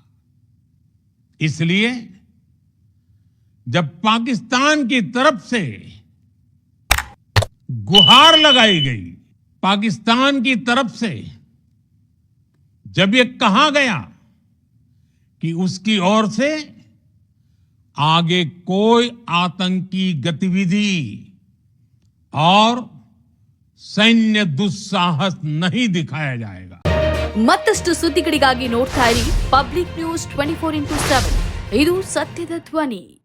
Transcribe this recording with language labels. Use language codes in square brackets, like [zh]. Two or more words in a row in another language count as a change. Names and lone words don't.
[hi] इसलिए जब पाकिस्तान की तरफ से गुहार लगाई गई, पाकिस्तान की तरफ से जब ये कहा गया कि उसकी ओर से आगे कोई आतंकी गतिविधि और सैन्य दुस्साहस नहीं दिखाया जाएगा। [kn] ಮತ್ತಷ್ಟು ಸುದ್ದಿಗಳಿಗಾಗಿ ನೋಡ್ತಾ ಇರಿ ಪಬ್ಲಿಕ್ ನ್ಯೂಸ್ 24x7 ಇದು ಸತ್ಯದ ಧ್ವನಿ।